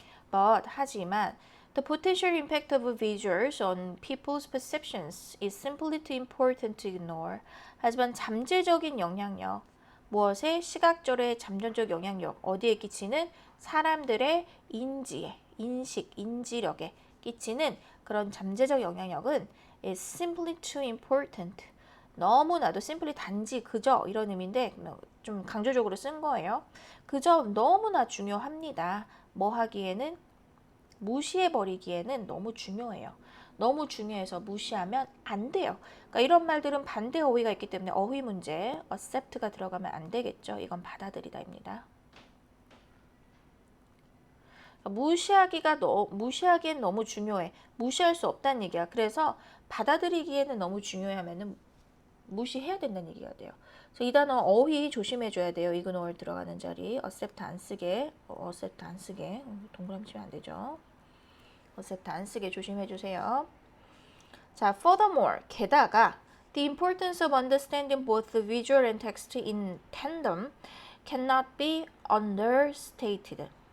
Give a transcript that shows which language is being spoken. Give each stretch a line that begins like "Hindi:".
English: But 하지만 the potential impact of visuals on people's perceptions is simply too important to ignore.
Korean: 하지만 잠재적인 영향력, 무엇의 시각적의 잠재적 영향력, 어디에 끼치는 사람들의 인지에, 인식, 인지력에 끼치는 그런 잠재적 영향력은 is simply too important. 너무나도 simply 단지 그저 이런 의미인데 좀 강조적으로 쓴 거예요. 그저 너무나 중요합니다. 뭐 하기에는 무시해버리기에는 너무 중요해요. 너무 중요해서 무시하면 안 돼요. 그러니까 이런 말들은 반대 어휘가 있기 때문에 어휘 문제 accept가 들어가면 안 되겠죠. 이건 받아들이다입니다. 무시하기엔 너무 중요해. 무시할 수 없다는 얘기야. 그래서 받아들이기에는 너무 중요하면은 무시해야 된다는 얘기가 돼요. 그래서 이 단어 어휘 조심해줘야 돼요. ignore 들어가는 자리 accept 안 쓰게, accept 안 쓰게 동그라미 치면 안 되죠. accept 안 쓰게 조심해주세요.
English: 자, furthermore 게다가 the importance of understanding both the visual and text in tandem cannot be understated.